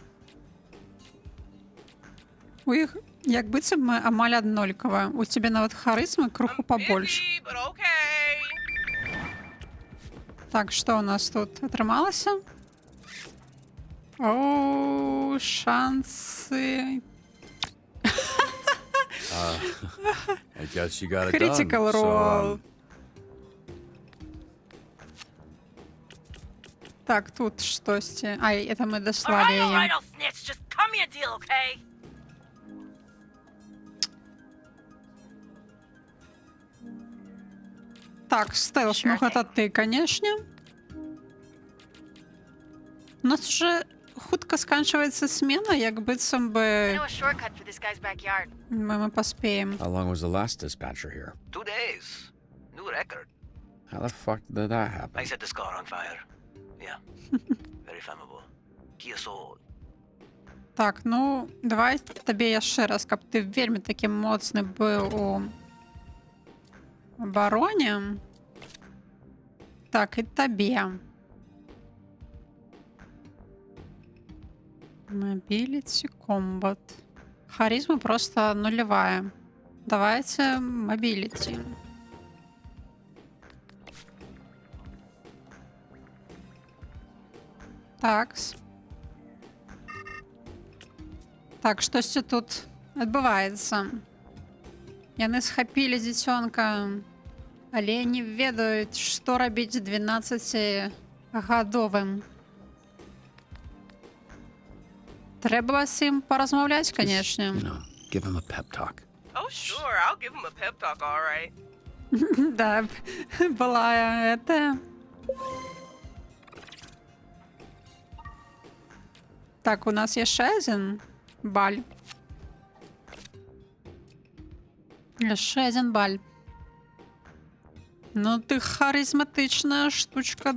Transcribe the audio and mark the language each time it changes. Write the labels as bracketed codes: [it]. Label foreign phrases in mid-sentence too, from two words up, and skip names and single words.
[be] У іх, як быццам мы амаль аднолькава. У цябе нават харызмы круху пабольш. Так, што у нас тут атрымалася? О, шансы. [en] I guess you got it Critical done. role. [be] Так, тут штосьці. Ай, это мы даслалі яе. Так, Стелс, ну гэта ты, канешне. У нас уже хутка сканчваецца смена, як быццам бы мы паспеем. [en] How long was the last dispatcher here? 2 days. New record. How the fuck did that happen? I set the scar on fire. Yeah. Very flammable. Kia Soul. [be] Так, ну, давай табе яшчэ раз, каб ты вельмі такі моцны быў у абароне. Так, і табе. Мобилити, комбат. [ru] Харизма просто нулевая. Давайте мобилити. Такс. [be] Так, штосьці тут адбываецца. Яны схапілі дзіцёнка, але не ведаюць, што рабіць 12-гадовым. Трэба з ім паразмаўляць, канешне. [en] Give him a pep talk. Oh, sure, I'll give him a pep talk, all right. [ru] Да, была это. [be] Так, у нас яшчэ адзін баль. Яшчэ адзін баль. Ну, ты харызматычная штучка.